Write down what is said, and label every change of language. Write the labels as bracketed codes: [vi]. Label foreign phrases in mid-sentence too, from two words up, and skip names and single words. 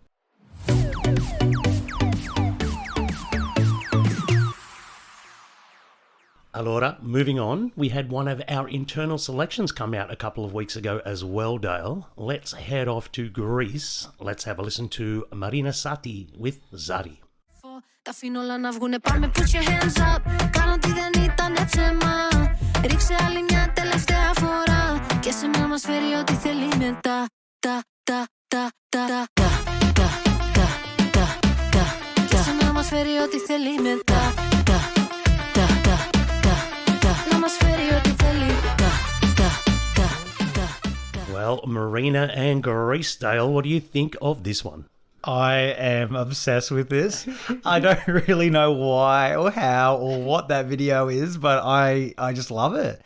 [en] Allora, moving on, we had one of our internal selections come out a couple of weeks ago as well, Dale. Let's head off to Greece. Let's have a listen to Marina Sati with Zari. [el] Τα αφήνω όλα να βγουνε, πάμε [en] put your hands up. [el] Κάνω ότι δεν ήτανε ψέμα. Ρίξε άλλη μια τελευταία φορά. Και σε να μας φέρει ό,τι θέλει μετά. Και σε να μας φέρει ό,τι θέλει μετά. [en] Well, Marina and Greece, Dale, what do you think of this one? I am obsessed with this. I don't really know why or how or what that video is, but I just love it.